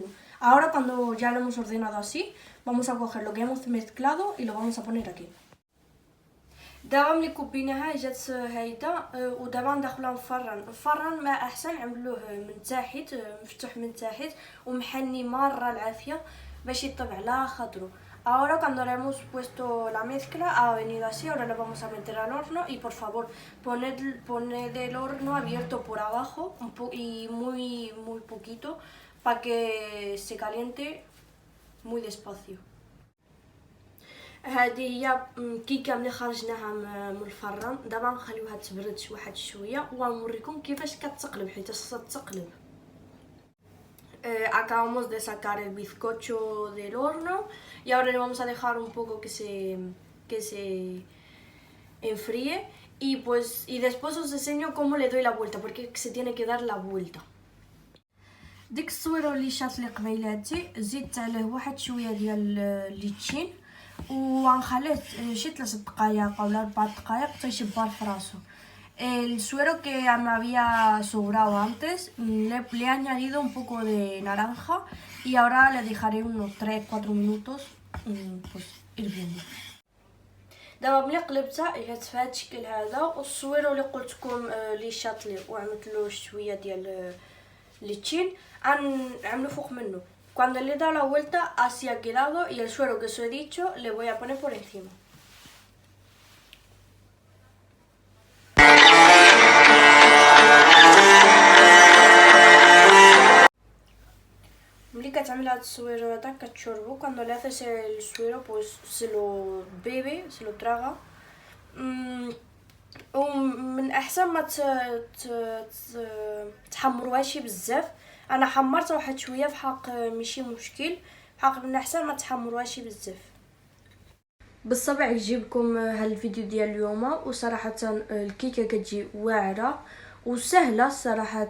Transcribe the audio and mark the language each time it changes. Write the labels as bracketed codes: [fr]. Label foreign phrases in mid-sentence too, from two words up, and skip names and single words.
[es] Ahora cuando ya lo hemos ordenado así, vamos a coger lo que hemos mezclado y lo vamos a poner aquí. [ar] دابا ملي كوبيناها جات هايده ودابا ندخلوها نفرن. الفران ما احسن نعملوه من تحت، مفتوح من تحت ومحني مره العافيه باش يطيب على خاطرو. [es] Ahora cuando le hemos puesto la mezcla ha venido así. Ahora lo vamos a meter al horno y por favor poned el horno abierto por abajo y muy poquito para que se caliente muy despacio. [ar] هذه هي كيكه ملي خرجناها من الفران. دابا نخليوها تبرد واحد شويه ونوريكم كيفاش كتقلب، حيت خصها تقلب. [es] Acabamos de sacar el bizcocho del horno y ahora le vamos a dejar un poco que se enfríe y después os enseño cómo le doy la vuelta porque se tiene que dar la vuelta. [ar] ديك الصويره اللي شات لي قبيلاتي زدت عليه واحد شويه ديال الليتشين وغنخليه شي 3 دقائق ولا 4 دقائق حتى يشبر فراسو. [es] El suero que me había sobrado antes le he añadido un poco de naranja y ahora le dejaré unos 3-4 minutos pues hirviendo. [ar] دابا ملي قلبتها الى تفات الشكل هذا والصويرو اللي قلت لكم اللي شات لي وعملت له شويه ديال الليتشين عملو فوق منه. [es] Cuando le he dado la vuelta así ha quedado y el suero que os he dicho le voy a poner por encima. [ar] ملي كتعمل هاد الصويرو هذا كتشربو [es] cuando le haces el suero pues se lo bebe, se lo traga. [ar] ومن احسن ما تحمروهاش بزاف. انا حمرت واحد شويه في حق ماشي مشكل، حق من احسن ما تحمروهاش بزاف. بالطبع يجيبكم هالفيديو ديال اليوم وصراحه الكيكه كتجي واعره وسهله صراحه.